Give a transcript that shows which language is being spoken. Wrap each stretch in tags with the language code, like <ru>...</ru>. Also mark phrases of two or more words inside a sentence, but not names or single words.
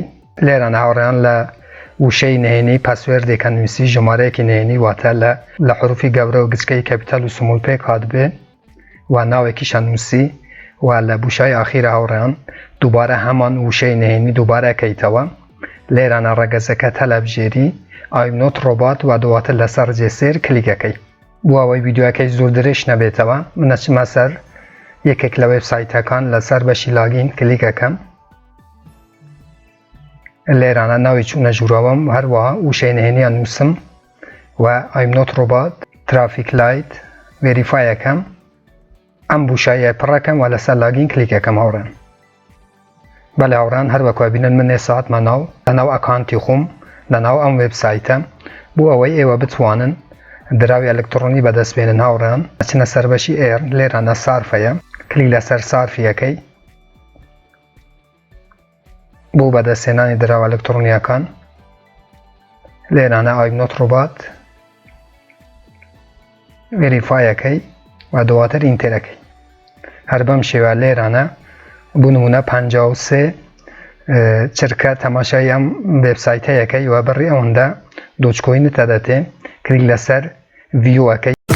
<ckb>لێرانە هاوڕێیان لە وشەی نهێنی پاسوێردێکە نووسی ژمارەیەکی نهێنی واتە لە حروفی گەورە و گچکەی کەپیتال و سمول پێک هاتبێ و ناوێکیشە نووسی و لە بوشای ئاخیرە هاوڕێیان دووبارە هەمان وشەی نهێنی دووبارە کەیتەوە. لێرانە ڕەگەزەکە تەلەبژێری</ckb> <en>I'm not robot</en> <ckb>و دواتر لەسەر ڕجێسێر کلیکەکەی بۆ ئەوەی ڤیدیۆەکەی زۆر درێژ نەبێتەوە من ئەچمە سەر یەکێک لە وێبسایتەکان لەسەر بەشی لاگین کلیکەکەم. لێرانە ناوی چوونە ژوورەوەم هەروەها وشەی نهێنیان نووسم و</ckb> <en>I'm not robot traffic light</en> <ckb>وێریفایەکەم ئەم بوشایە پڕەکەم و لەسەر لاگین کلیکەکەم هاوڕێیان. بەڵێ هاوڕێیان هەروەکو بینن من ئێستا لەناو ئەکاونتی خۆم لەناو ئەم وێبسایتە بۆ ئەوەی ئێوە بتوانن دراوی ئەلکتڕۆنی بەدەست بهێنن هاوڕێیان ئەچنە سەر بەشی ئێر لێرانە سارفەیە کلیک لەسەر سارفیەکەی بۆ بەدەستهێنانی دراوە ئەلکتڕۆنیەکان لێرانە</ckb> <en>I'm not robot</en> <ckb>وێریفایەکەی و دواتر ئینتێرەکەی هەر بەم شێوە لێرانە بۆ نمونە 53 چرکە تەماشای ئەم وێبسایتەیەکەی و بڕی ئەوەندە دۆچکۆینت دەدەتێ کلیک لەسەر ڤیوەکەی</ckb>